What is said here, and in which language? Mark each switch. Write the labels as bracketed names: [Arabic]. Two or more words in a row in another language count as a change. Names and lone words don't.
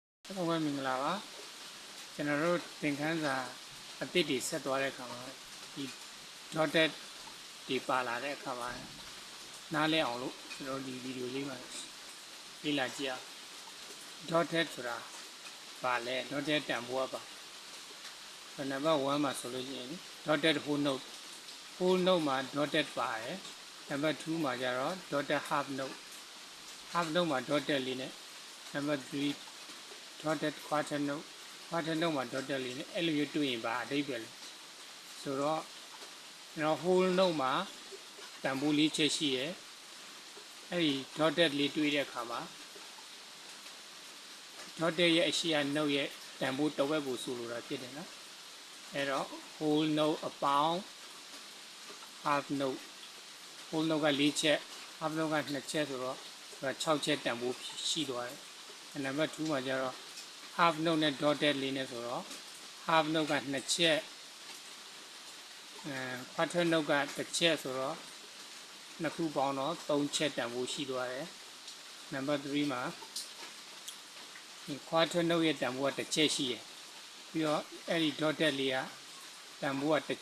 [Burmese] တော့ဝဲမင်္ဂလာပါကျွန်တော်တို့သင်ခန်းစာအသစ်တွေဆက်သွားတဲ့အခါမှာဒီ dotted ဒီပါလာတဲ့အခါမှာ နားလည်အောင်လို့ကျွန်တော်ဒီဗီဒီယိုလေးမှာလေ့လာကြည့်အောင် dotted ဆိုတာပါလဲ dotted တန်ဖိုး ပါနံပါတ်1မှာဆိုလို့ရှိရင် [English] dotted whole note [Burmese] မှာ dotted ပါတယ်နံပါတ်2မှာကျတော့ [English] dotted half note [Burmese] မှာ dotted လေးနဲ့နံပါတ်3 [English] dotted quarter note [Burmese] မှာ dotted လေးနဲ့အဲ့လိုမျိုးတွေ့ရင်ပါအဓိပ္ပာယ်ဆိုတော့ကျွန်တော် [English] whole note [Burmese] မှာတန်ဖိုးလေးချက်ရှိရယ်အဲ့ဒီ dotted လေးတွေ့တဲ့အခါမှာ dotted ရဲ့အရှိအ note ရဲ့တန်ဖိုးတစ်ဝက်ကိုဆိုလိုတာဖြစ်တယ်နော်အဲ့တော့ [English] whole note [Burmese] အပေါင်း [English] half note whole note [Burmese] က4ချက် [English] half note [Burmese] က2ချက်ဆိုတော့6ချက်တန်ဖိုးရှိသွားတယ်နံပါတ်2မှာကျတော့ [English] half note [Burmese] နဲ့ dotted လေးနဲ့ဆိုတော့ [English] half note [Burmese] က2ချက် [English] quarter note [Burmese] က1ချက်ဆိုတော့နှစ်ခုပေါင်းတော့3ချက်တန်ဖိုးရှိသွားတယ်နံပါတ်3မှာဒီ [English] quarter note [Burmese] ရဲ့တန်ဖိုးက1ချက်ရှိတယ်ပြီးတော့အဲ့ဒီ dotted လေးကတန်ဖိုးက1